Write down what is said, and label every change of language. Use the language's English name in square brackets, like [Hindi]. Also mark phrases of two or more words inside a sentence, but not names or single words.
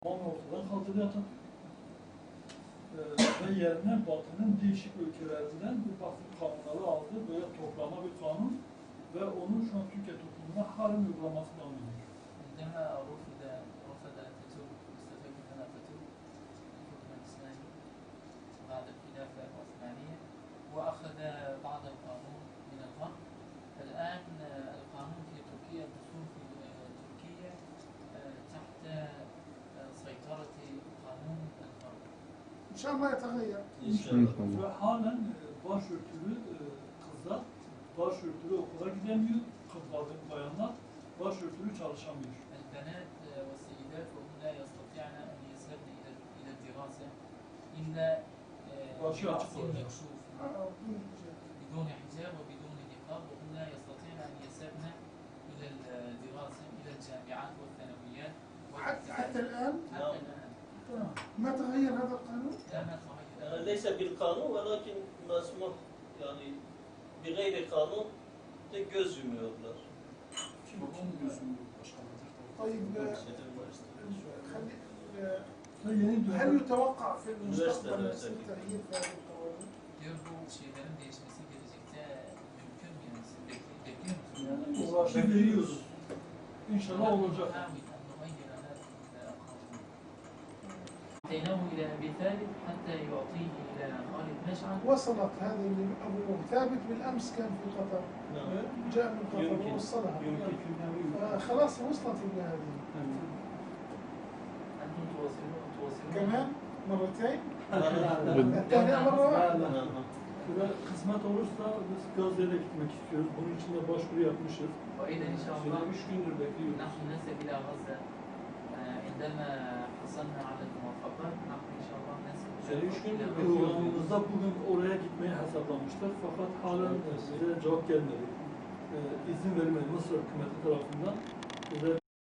[Turkish] tamamen ortadan kaldırdı Atatürk. Ve yerine Batı'nın değişik ülkelerinden bu Batı kanunları aldı, böyle toplama bir kanun ve onun şu an Türkiye toplumuna halen uygulaması devam ediyor. [Arabic] عندما رفض أتاتورك مستفاد من أتاتورك الحكم الإسلامي بعد الخلافة العثمانية وأخذ بعض القانون من الغرب. الآن القانون في تركيا الدستور في تركيا تحت سيطرة قانون الغرب. إن شاء الله يتغير. [Turkish] Ve halen başörtülü kızlar, başörtülü okula gidemiyor, bayanlar başörtülü çalışamıyor. [Arabic] البنات والسيدات وهم لا يستطيعن أن يذهبن إلى الدراسة إلا برأس مكشوف بدون حجاب وبدون نقاب وهم لا يستطيعن أن يذهبن إلى الدراسة إلى الجامعات والثانويات حتى الآن حتى الآن ما تغير هذا القانون؟ لا ما تغير. ليس بالقانون ولكن مسموح yani بغير قانون [Turkish] de göz yumuyorlar. [Arabic] طيب [Turkish] Yeni [Arabic] هل [Turkish] dönem [Arabic] يتوقع في المستقبل يصير تغيير في هذه القوانين؟ [Turkish] Diyor bu şeylerin değişmesi gelecekte mümkün mü yani? Siz bekliyor musunuz? yani uğraşı veriyoruz. İnşallah olacak. [Arabic] نحاول أن نغير هذا القانون. أتيناه إلى أبي ثابت حتى يعطيه إلى خالد مشعل. وصلت هذه أبو ثابت بالأمس كان في قطر جاء من قطر ووصلها خلاص وصلت إلى هذه أنتم تواصلون كمان مرتين [Turkish] Bana- [Arabic] الثانية مرة واحدة [Turkish] Ve kısmet olursa biz Gazze'ye gitmek istiyoruz. Bunun için de başvuru yapmışız. [Arabic] وإذا إن شاء الله [Turkish] 3 gündür bekliyoruz. [Arabic] نحن نذهب إلى غزة عندما حصلنا على الموافقات نحن إن شاء الله نذهب [Turkish] Seni 3 [Arabic] إلى [Turkish] gündür [Arabic] غزة. [Turkish] programımızda bugün oraya gitmeyi hesaplamıştık. Fakat halen bize cevap gelmedi. İzin verilmedi Mısır hükümeti tarafından. Bize